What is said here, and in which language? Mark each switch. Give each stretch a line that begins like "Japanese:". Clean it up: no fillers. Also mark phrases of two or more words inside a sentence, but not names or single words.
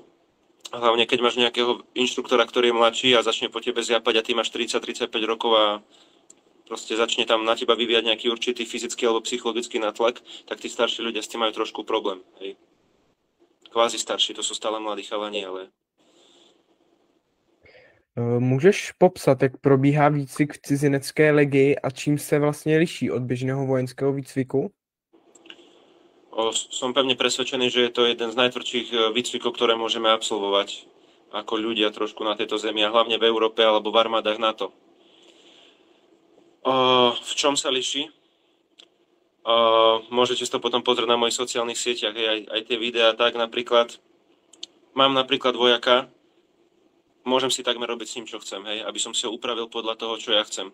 Slovak: Hlavne keď máš nejakého inštruktora, ktorý je mladší a začne po tebe zjapať a ty máš 30-35 rokov a proste začne tam na teba vyvíjať nejaký určitý fyzický alebo psychologický natlak, tak tí starší ľudia s tým majú trošku problém. Hej. Kvázi starší, to sú stále mladí chalani, ale...
Czech: Můžeš popsat, jak probíhá výcvik v cizinecké legii a čím se vlastně liší od běžného vojenského výcviku?
Slovak: Som pevne presvedčený, že je to jeden z najtvrdších výcvikov, ktoré môžeme absolvovať ako ľudia trošku na tejto zemi a hlavne v Európe alebo v armádach NATO. V čom sa liší? Môžete si to potom pozrieť na mojich sociálnych sieťach, aj tie videá, tak napríklad mám vojaka, môžem si takmer robiť s ním, čo chcem, hej, aby som si ho upravil podľa toho, čo ja chcem.